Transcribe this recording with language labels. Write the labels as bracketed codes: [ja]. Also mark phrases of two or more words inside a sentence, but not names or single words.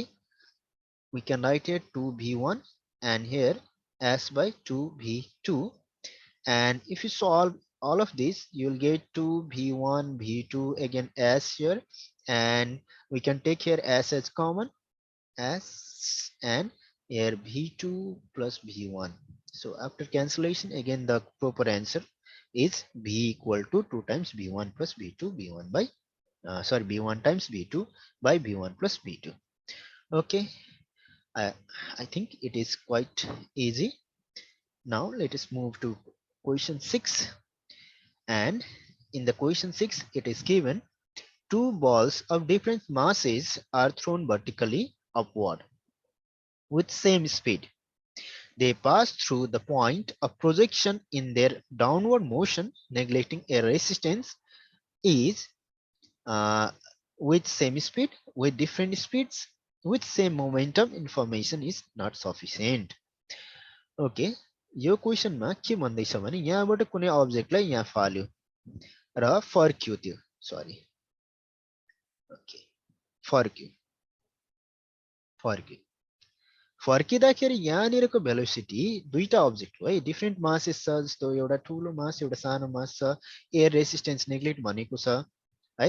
[en] We can write here 2v1 and here s by 2v2, and if you solve all of this you'll get 2v1 v2 again s here, and we can take here s as common, s, and here v2 plus v1. So after cancellation again the proper answer is v equal to 2 times v1 plus v2, v1 by v1 times v2 by v1 plus v2. Okay, I, I think it is quite easy. Now let us move to question 6, and in the question 6 it is given two balls of different masses are thrown vertically upward with same speed. They pass through the point of projection in their downward motion, neglecting a resistance is uh, with same speed, with different speeds, with same momentum, information is not sufficient. ओके, [ne] यो क्वेसनमा के भन्दैछ भने यहाँबाट कुनै अब्जेक्टलाई यहाँ फाल्यो र फर्क्यो, त्यो सरी ओके फर्क्यो फर्क्यो फर्किँदाखेरि यहाँनिरको भेलोसिटी दुईटा अब्जेक्ट हो है, [en] different masses [ne] छ, जस्तो एउटा ठुलो मास एउटा सानो मास छ, [en] air resistance neglect [ne] भनेको छ है।